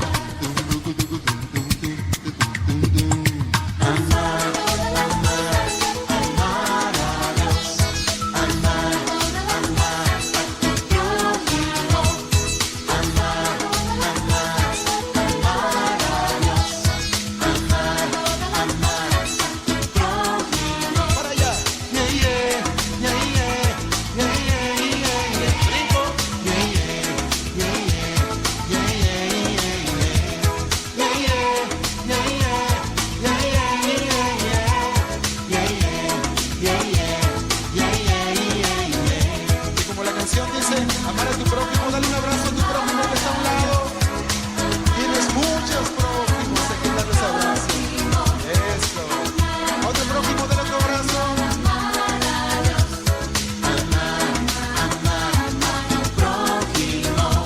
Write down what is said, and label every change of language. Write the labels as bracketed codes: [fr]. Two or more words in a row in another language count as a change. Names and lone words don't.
[es] Amar, amar, amar a Dios. Amar, amar a tu prójimo. Amar, amar, amar a Dios. Amar, amar a tu prójimo. Para allá. [en] Yeah, yeah, yeah, yeah, yeah, yeah, yeah, yeah. [es] Brinco. [en] Yeah, yeah, yeah, yeah, yeah, yeah, yeah, yeah, yeah, yeah, yeah, yeah, yeah. [es] Y como la canción dice, amar a tu prójimo, dale un abrazo a tu prójimo que está a un lado. Tienes muchos prójimos a quien darles abrazo. Eso. A otro prójimo, dale otro abrazo. Amar, amar a tu prójimo.